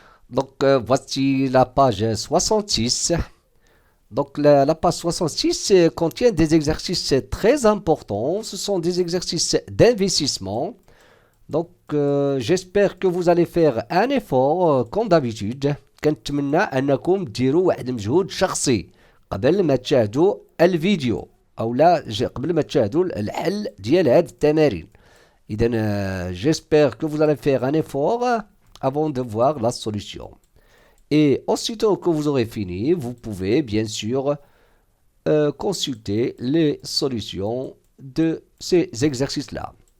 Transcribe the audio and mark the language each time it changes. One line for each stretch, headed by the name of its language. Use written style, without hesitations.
French: Donc, voici la page 66. Donc, la page 66 contient des exercices très importants. Ce sont des exercices d'investissement. Donc, j'espère que vous allez faire un effort comme d'habitude.
Arabic: كنتمنى أنكم ديروا واحد مجهود شخصي قبل ما تشاهدوا الفيديو أو لا قبل ما تشاهدوا الحل ديال هاد التمارين.
French: إذن j'espère que vous allez faire un effort avant de voir la solution. Et aussitôt que vous aurez fini, vous pouvez bien sûr consulter les solutions de ces exercices-là.